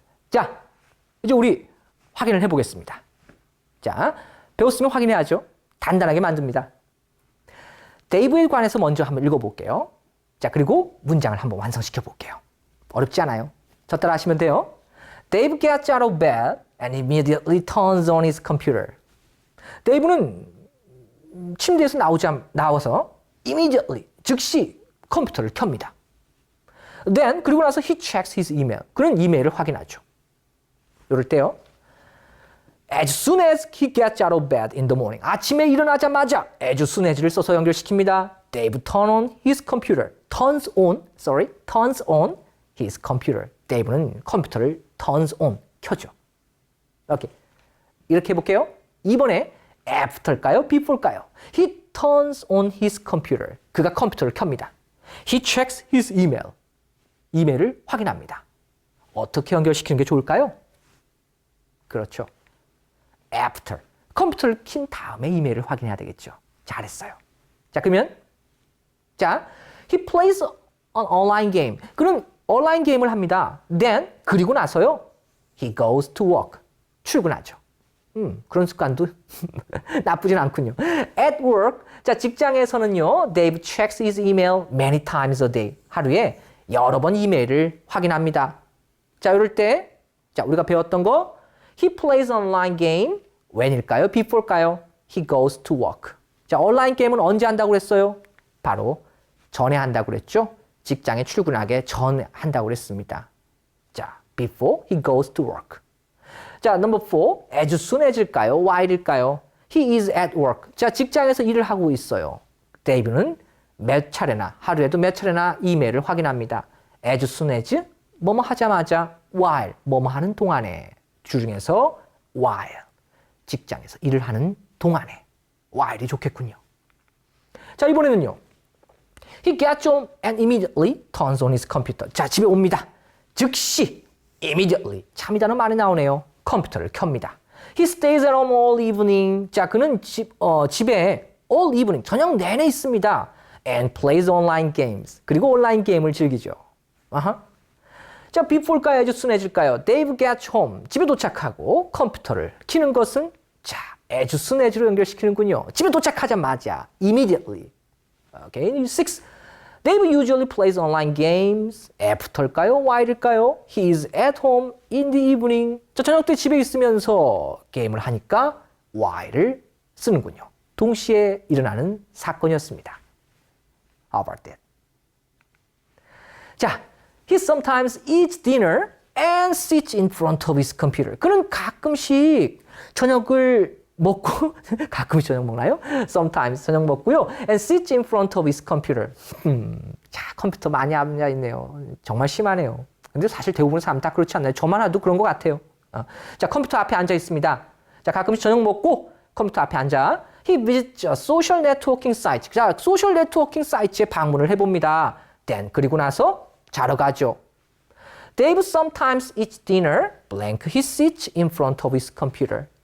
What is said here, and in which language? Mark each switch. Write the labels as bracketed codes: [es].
[ko] 자, 이제 우리 확인을 해보겠습니다. 자, 배웠으면 확인해야죠. 단단하게 만듭니다. 데이브에 관해서 먼저 한번 읽어볼게요. 자, 그리고 문장을 한번 완성시켜 볼게요. 어렵지 않아요. 저 따라 하시면 돼요. [en] Dave gets out of bed and immediately turns on his computer. [ko] 데이브는 침대에서 나와서 immediately, 즉시 컴퓨터를 켭니다. [en] Then, [ko] 그리고 나서 [en] he checks his email. [ko] 그는 이메일을 확인하죠. 이럴 때요. [en] As soon as he gets out of bed in the morning. [ko] 아침에 일어나자마자 as soon as를 써서 연결시킵니다. [en] Dave turns on his computer. [ko] 데이브는 컴퓨터를 turns on, 켜죠. 이렇게 해볼게요. 이번에 after일까요? before일까요? [en] He turns on his computer. [ko] 그가 컴퓨터를 켭니다. [en] He checks his email. [ko] 이메일을 확인합니다. 어떻게 연결시키는 게 좋을까요? 그렇죠. [en] after. [ko] 컴퓨터를 킨 다음에 이메일을 확인해야 되겠죠. 잘했어요. [en] 자, 그러면 자, he plays an online game. [ko] 그럼 온라인 게임을 합니다. Then 그리고 나서요. [en] he goes to work. [ko] 출근하죠. 그런 습관도 나쁘진 않군요. [en] At work. 자, [ko] 직장에서는요. [en] Dave checks his email many times a day. [ko] 하루에 여러 번 이메일을 확인합니다. 자, 이럴 때 자, 우리가 배웠던 거 [en] he plays an online game. [ko] when일까요? before일까요? [en] he goes to work. [ko] 자, 온라인 게임은 언제 한다고 그랬어요? 바로 전에 한다고 그랬죠? 직장에 출근하기 전에 한다고 그랬습니다. [en] 자, before he goes to work. 자, number 4. as soon as일까요? while일까요? he is at work. [ko] 자, 직장에서 일을 하고 있어요. 데이브는 몇 차례나, 하루에도 몇 차례나 이메일을 확인합니다. as soon as, 뭐뭐 하자마자, while, 뭐뭐 하는 동안에. 주중에서 while, 직장에서 일을 하는 동안에. while이 좋겠군요. 자, 이번에는요. [en] He gets home and immediately turns on his computer. [ko] 자, 집에 옵니다. 즉시, immediately. 참 이 단어 많이 나오네요. 컴퓨터를 켭니다. [en] He stays at home all evening. [ko] 자, 그는 집에 all evening, 저녁 내내 있습니다. [en] And plays online games. [ko] 그리고 온라인 게임을 즐기죠. 아하. 자, before일까요? [en] as soon as일까요? Dave gets home. [ko] 집에 도착하고 컴퓨터를 켜는 것은 자, as soon as로 연결시키는군요. 집에 도착하자마자 immediately. [en] Okay, 6. Dave usually plays online games. after일까요? while일까요? He is at home in the evening. [ko] 저 저녁 때 집에 있으면서 게임을 하니까 while을 쓰는군요. 동시에 일어나는 사건이었습니다. [en] How about that? 자, he sometimes eats dinner and sits in front of his computer. [ko] 그는 가끔씩 저녁을 먹고 가끔씩 저녁 먹나요? Sometimes 저녁 먹고요. [en] And sits in front of his computer. [ko] 자, 컴퓨터 많이 앉아 있네요. 정말 심하네요. 근데 사실 대부분 사람 다 그렇지 않나요? 저만 해도 그런 것 같아요. 자, 컴퓨터 앞에 앉아 있습니다. 자, 가끔씩 저녁 먹고 컴퓨터 앞에 앉아. [en] He visits a social networking site. [ko] 자, 소셜 네트워킹 사이트에 방문을 해봅니다. Then 그리고 나서 자러 가죠. [en] Dave sometimes eats dinner. blank. He sits in front of his computer.